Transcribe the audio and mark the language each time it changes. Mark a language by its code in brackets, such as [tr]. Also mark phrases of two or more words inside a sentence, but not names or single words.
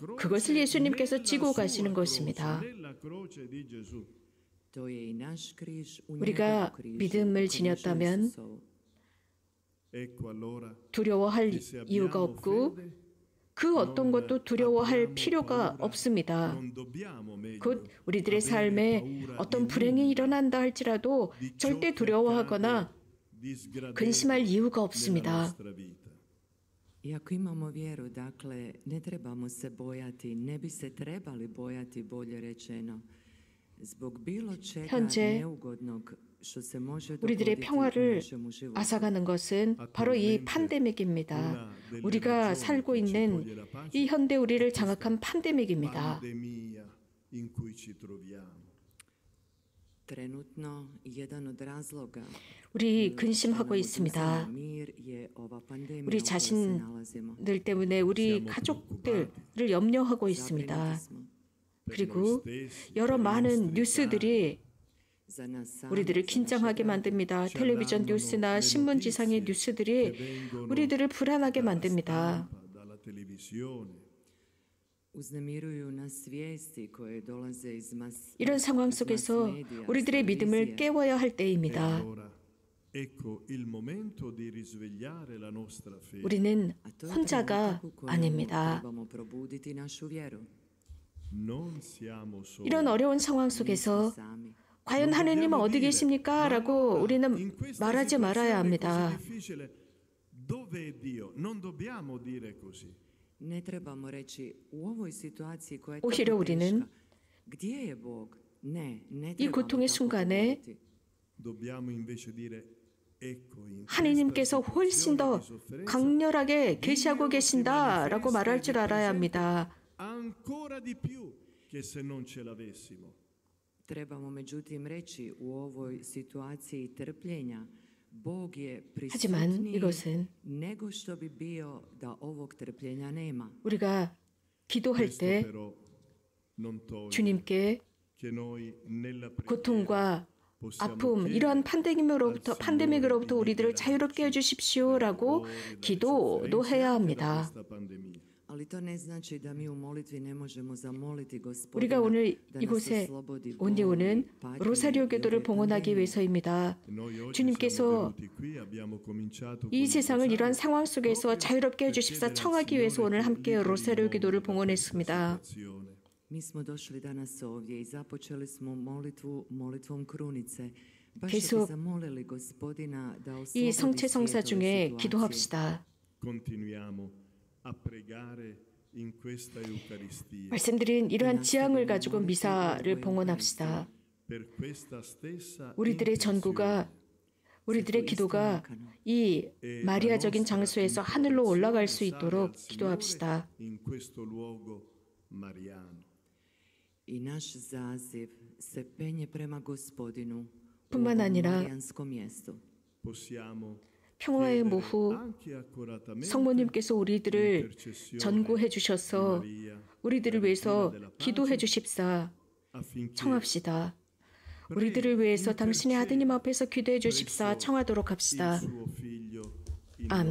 [ko] 그것을 예수님께서 지고 가시는 것입니다. 우리가 믿음을 지녔다면 두려워할 이유가 없고 그 어떤 것도 두려워할 필요가 없습니다. 곧 우리들의 삶에 어떤 불행이 일어난다 할지라도 절대 두려워하거나 근심할 이유가 없습니다. [hr] I ako imamo vjeru, dakle, ne trebamo se bojati, ne bi se trebali bojati, bolje rečeno, zbog bilo čega [ko] 현재 [hr] neugodnog što se može [ko] 우리들의 [hr] dogoditi u [ko] 평화를 [hr] našemu životu. [ko] 앗아가는 것은 바로 이 팬데믹입니다. 우리가 살고 있는 이 현대 우리를 장악한 팬데믹입니다. [hr] Trenutno, jedan od razloga [ko] 우리 근심하고 있습니다. [hr] mir je ova pandemija [ko] 우리 [hr] u kojoj se nalazimo. [ko] 자신들 때문에 우리 가족들을 염려하고 있습니다. 그리고 여러 많은 뉴스들이 [hr] Za nas sami [ko] 우리들을 긴장하게 만듭니다. 텔레비전 뉴스나 신문지상의 뉴스들이 우리들을 불안하게 만듭니다. [hr] uznemiruju nas vijesti koje dolaze iz [ko] 이런 상황 속에서 우리들의 믿음을 깨워야 할 때입니다. 우리는 혼자가 아닙니다. [hr] trebamo probuditi našu vjeru. [ko] 이런 어려운 상황 속에서 [hr] Sami. [ko] 과연 하느님은 어디 계십니까? 라고 우리는 말하지 말아야 합니다. [hr] Ne trebamo reći u ovoj situaciji koja je [ko] 오히려 [hr] tako [ko] 우리는 [hr] teška. Gdje je Bog? Ne [ko] 이 [hr] trebamo [ko] 고통의 [hr] tako [ko] 순간에 [hr] govoriti. [ko] 하느님께서 훨씬 더 강렬하게 계시하고 계신다라고 말할 줄 알아야 합니다. [hr] Trebamo međutim reći u ovoj situaciji trpljenja Bog je [ko] 하지만 [hr] prisutniji [ko] 이것은 [hr] nego što bi bio da ovog trpljenja nema. [ko] 우리가 기도할 때 주님께 고통과 아픔, 이러한 팬데믹으로부터 우리들을 자유롭게 해주십시오라고 기도도 해야 합니다. [hr] Ali to ne znači da mi u molitvi ne možemo zamoliti Gospodina [ko] 우리가 오늘 [hr] da nas [ko] 이곳에 [hr] oslobodi [ko] 온 [hr] boli, [ko] 이유는 [hr] patnje [ko] 로사리오 [hr] i [ko] 교도를 [hr] ove [ko] 봉헌하기 [hr] pandemije. [ko] 위해서입니다. 주님께서 이 세상을 이러한 상황 속에서 자유롭게 해주십사 청하기 위해서 오늘 함께 로사리오 기도를 봉헌했습니다. [hr] Mi smo došli danas ovdje i započeli smo molitvom krunice. Baš [ko] 계속 [hr] bi zamolili Gospodina da [ko] 이 [hr] oslobodi [ko] 성체 성사 [hr] svijet ove [ko] 중에 [hr] situacije. [ko] 기도합시다. 말씀드린 이러한 지향을 가지고 미사를 봉헌합시다. 우리들의 전구가 우리들의 기도가 이 마리아적인 장소에서 하늘로 올라갈 수 있도록 기도합시다. [hr] I naš zaziv se penje prema Gospodinu u [ko] 뿐만 [hr] ovom [ko] 아니라 [hr] marijanskom mjestu. [ko] 평화의 모후 성모님께서 우리들을 전구해 주셔서 우리들을 위해서 기도해 주십사 청합시다. 우리들을 위해서 당신의 아드님 앞에서 기도해 주십사 청하도록 합시다.